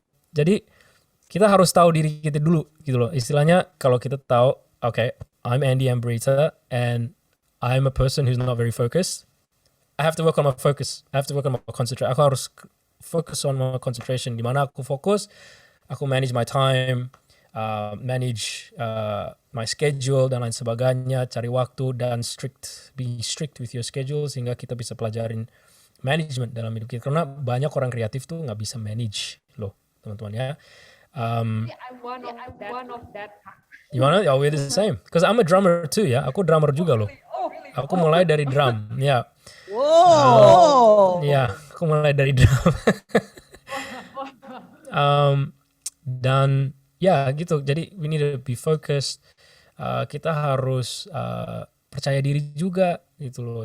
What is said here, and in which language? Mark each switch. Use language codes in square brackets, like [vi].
[id] Jadi kita harus tahu diri kita dulu gitu loh. Istilahnya kalau kita tahu, [en] okay, I'm Andy Ambrita and I'm a person who's not very focused. I have to work on my focus. I have to work on my concentration. [id] Aku harus [en] focus on my concentration. [id] Di mana aku fokus, aku [en] manage my time, manage my schedule [id] dan lain sebagainya, cari waktu dan [en] be strict with your schedule [id] sehingga kita bisa pelajarin management dalam hidup kita. Karena banyak orang kreatif tuh nggak bisa manage loh, teman-teman ya. [en] I'm one of that. [id] Gimana? Ya, [en] we're the same. Because I'm a drummer too ya. [id] Aku drummer juga loh. Aku mulai dari drum, ya. Wow. Ya, aku mulai dari drum. Dan ya gitu. [en] Jadi we need to be focused. [id] Kita harus percaya diri juga gitu loh.